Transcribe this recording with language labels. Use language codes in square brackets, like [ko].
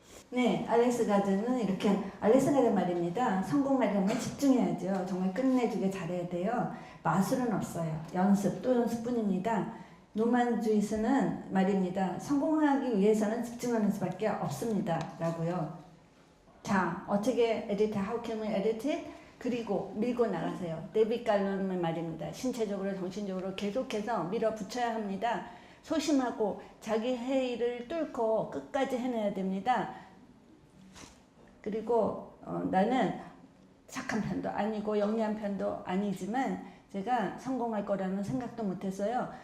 [ko] 네, 알렉스 가든은 알렉스 가든 말입니다. 성공하려면 집중해야죠. 정말 끝내주게 잘해야 돼요. 마술은 없어요. 연습, 또 연습뿐입니다. 노만 주이스는 말입니다. 성공하기 위해서는 집중하는 수밖에 없습니다. 라고요. 자, 어떻게 [en] edit, how can we edit it? [ko] 그리고 밀고 나가세요. 데이빗 갈런의 말입니다. 신체적으로, 정신적으로 계속해서 밀어붙여야 합니다. 소심하고 자기 회의를 뚫고 끝까지 해내야 됩니다. 그리고 나는 착한 편도 아니고 영리한 편도 아니지만 제가 성공할 거라는 생각도 못했어요.